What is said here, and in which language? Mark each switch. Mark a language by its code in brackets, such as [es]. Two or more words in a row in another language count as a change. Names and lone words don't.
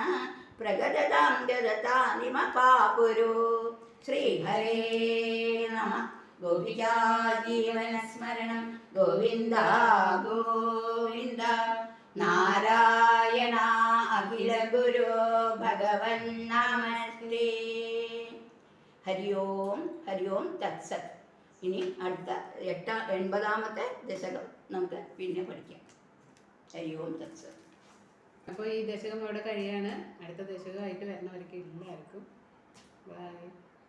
[sa] प्रगदतां जगतानि मपाकुरु श्रीहरे नमः गोपिका जीवनस्मरणं गोविन्द गोविन्द नारायण अखिल गुरु भगवन् नमस्ते हरि ओम तत्सत् [ml] ഇനി അടുത്ത 80ാമത്തെ ദശകം നമുക്ക് പിന്നെ പഠിക്കാം. [sa] ഹരി ഓം തത്സത്. [ml] അപ്പോൾ ഈ ദശകം ഇവിടെ കഴിയാണ്. അടുത്ത ദശകമായിട്ട് വരുന്നവർക്ക് എല്ലാവർക്കും ബൈ.